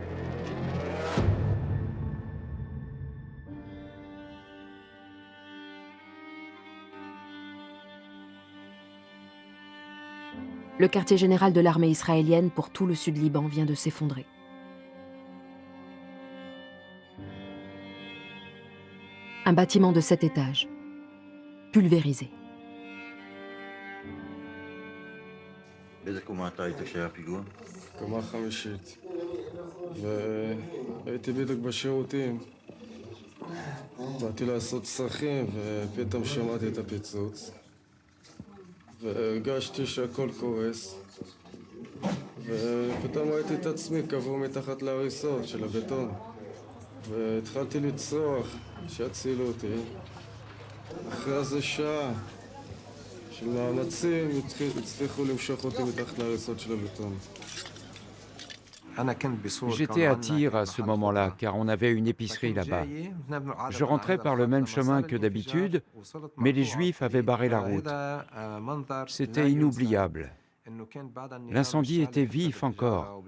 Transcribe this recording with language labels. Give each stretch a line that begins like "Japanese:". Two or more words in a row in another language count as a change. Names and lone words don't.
French: Le quartier général de l'armée israélienne pour tout le sud Liban vient de s'effondrer. Un bâtiment de 7 étages, pulvérisé.
Hebrew: באיזה קומה אתה היית כשהיה פיגוע? קומה חמישית. והייתי בדיוק בשירותים. באתי לעשות צרכים ופתאום שמעתי את הפיצוץ. והרגשתי שהכל קורס. ופתאום ראיתי את עצמי קבור מתחת להריסות של הבטון. והתחלתי לצרוח שיצילו אותי. אחרי איזה שעה של מאמצים הצליחו למשוך אותי מתחת להריסות של הבטון.
French: J'étais à Tyr à ce moment-là, car on avait une épicerie là-bas. Je rentrais par le même chemin que d'habitude, mais les Juifs avaient barré la route. C'était inoubliable. L'incendie était vif encore.